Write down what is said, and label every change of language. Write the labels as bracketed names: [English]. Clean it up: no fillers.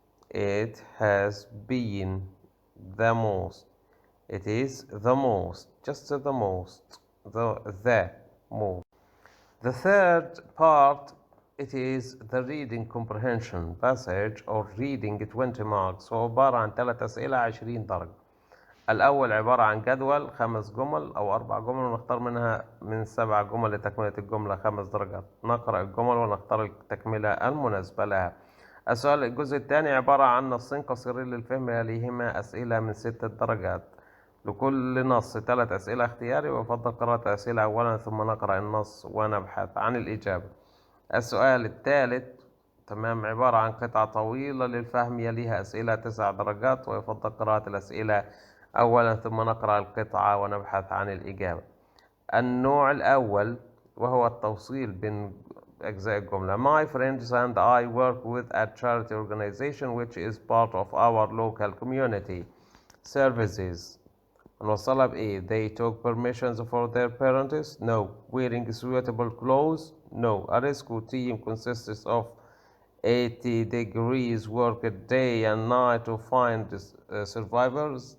[English] It has been the most. It is the most. Just the most. The most. The third part, it is the reading comprehension passage or reading 20 marks. [Arabic] هو عبارة عن 3 أسئلة 20 درجة. الأول عبارة عن جدول 5 جمل أو 4 جمل ونختار منها من 7 جمل لتكملة الجملة 5 درجات. نقرأ الجمل ونختار التكملة المناسبة لها. الجزء الثاني عبارة عن نصين قصيرين للفهم يليهما أسئلة من 6 درجات. لكل نص 3 أسئلة اختياري، ويفضل قراءة أسئلة أولا ثم نقرأ النص ونبحث عن الإجابة. السؤال الثالث تمام عبارة عن قطعة طويلة للفهم يليها أسئلة 9 درجات، ويفضل قراءة الأسئلة أولا ثم نقرأ القطعة ونبحث عن الإجابة. النوع الأول وهو التوصيل بين أجزاء الجملة. [English] My friends and I work with a charity organization which is part of our local community services. [Arabic] نوصلها بإيه؟ [English] They took permissions for their parents? No. Wearing suitable clothes? No. A rescue team consists of 80 degrees work day and night to find survivors?